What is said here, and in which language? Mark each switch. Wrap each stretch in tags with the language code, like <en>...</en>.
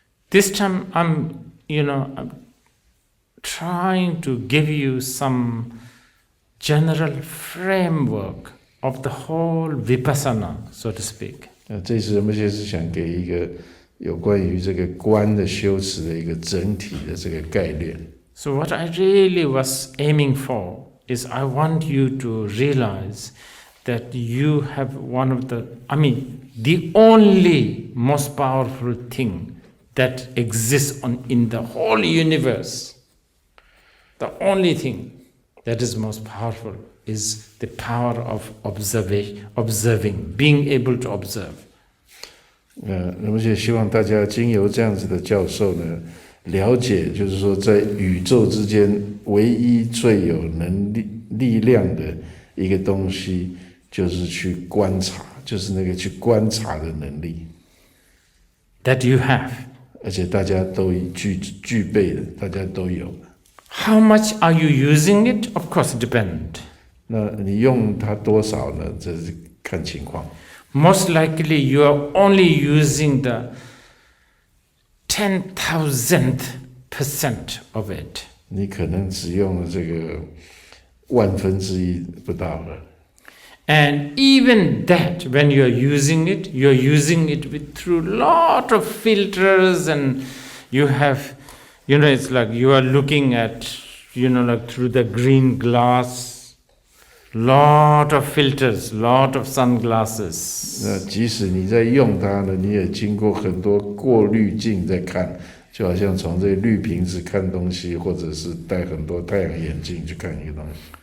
<en>This time I'm trying to give you some general framework of the whole Vipassana, so to speak.</en> <zh>这次仁波切是想给一个有关于这个观的修持的一个整体的这个概念。</zh> <en>So what I really was aiming for is I want you to realize that you have one of the only most powerful thing that exists in the whole universe. The only thing that is most powerful is the power of observing, being able to observe.</en> <zh>那么也希望大家经由这样子的教授呢，了解就是说，在宇宙之间唯一最有力量的一个东西，就是去观察，就是那个去观察的能力。</zh> <en>That you have.</en> <zh>而且大家都具备的，大家都有。</zh> <en>How much are you using it? Of course, it depends.</en> <zh>那你用它多少呢？这是看情况。</zh> <en>Most likely, you are only using the 10,000% of it.</en> <zh>你可能只用了这个1/1000不到了。</zh> <en>And even that, when you are using it through lot of filters, and you have, it's like you are looking at, like through the green glass, lot of filters, lot of sunglasses.</en> <zh>那即使你在用它呢，你也经过很多过滤镜在看，就好像从这绿瓶子看东西，或者是戴很多太阳眼镜去看一个东西。</zh>